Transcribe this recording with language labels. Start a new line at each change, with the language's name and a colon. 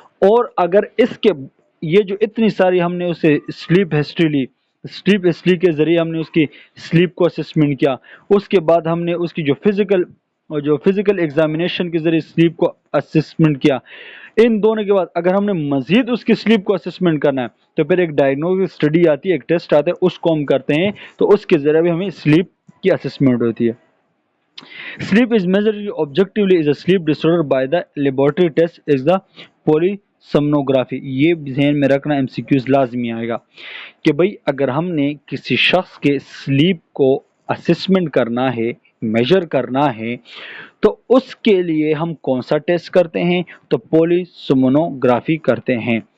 Urdu: اور اگر اس کے یہ جو اتنی ساری ہم نے اسے سلیپ ہسٹری لی، سلیپ ہسٹری کے ذریعے ہم نے اس کی سلیپ کو اسسمنٹ کیا، اس کے بعد ہم نے اس کی جو فزیکل ایگزامینیشن کے ذریعے سلیپ کو اسسمنٹ کیا، ان دونوں کے بعد اگر ہم نے مزید اس کی سلیپ کو اسسمنٹ کرنا ہے تو پھر ایک ڈائگنوسٹک اسٹڈی آتی ہے، ایک ٹیسٹ آتا ہے، اس کو ہم کرتے ہیں. تو اس کے ذریعے بھی ہمیں سلیپ کی اسسمنٹ ہوتی ہے.
English: Sleep is measured objectively is a sleep disorder by the laboratory test is the polysomnography.
Urdu: یہ ذہن میں رکھنا MCQs لازمی آئے گا کہ بھئی اگر ہم نے کسی شخص کے سلیپ کو اسسمنٹ کرنا ہے، میجر کرنا ہے، تو اس کے لیے ہم کون سا ٹیسٹ کرتے ہیں؟ تو پولیسومنوگرافی کرتے ہیں.